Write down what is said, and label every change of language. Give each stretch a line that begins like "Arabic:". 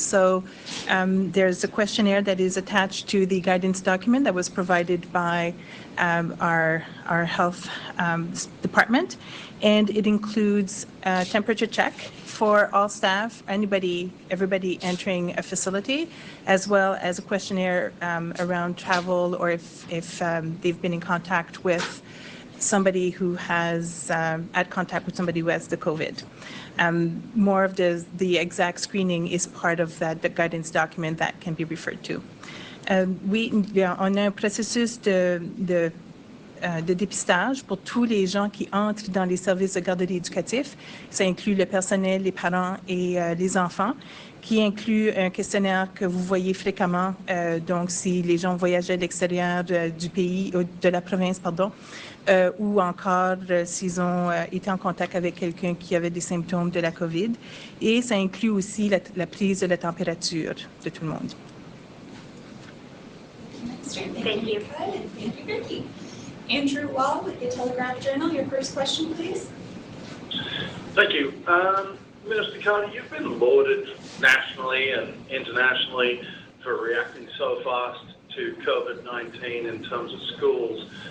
English: So there's a questionnaire that is attached to the guidance document that was provided by our health department, and it includes a temperature check for all staff, everybody entering a facility, as well as a questionnaire around travel, or if they've been in contact with somebody who has had contact with somebody who has the COVID. More of the exact screening is part of the guidance document that can be referred to.
French: Oui, on a un processus de dépistage pour tous les gens qui entrent dans les services de garderie éducatifs. Ça inclut le personnel, les parents et les enfants, qui inclut un questionnaire que vous voyez fréquemment. Donc, si les gens voyageaient à l'extérieur du pays, de la province, pardon, ou encore s'ils ont été en contact avec quelqu'un qui avait des symptômes de la COVID. Et ça inclut aussi la prise de la température de tout le monde.
English: Thank you. Thank you, Vicky. Andrew Wall with the Telegraph Journal. Your first question, please. Thank you. Minister Cardy, you've been lauded nationally and internationally for reacting so fast to COVID-19 in terms of schools.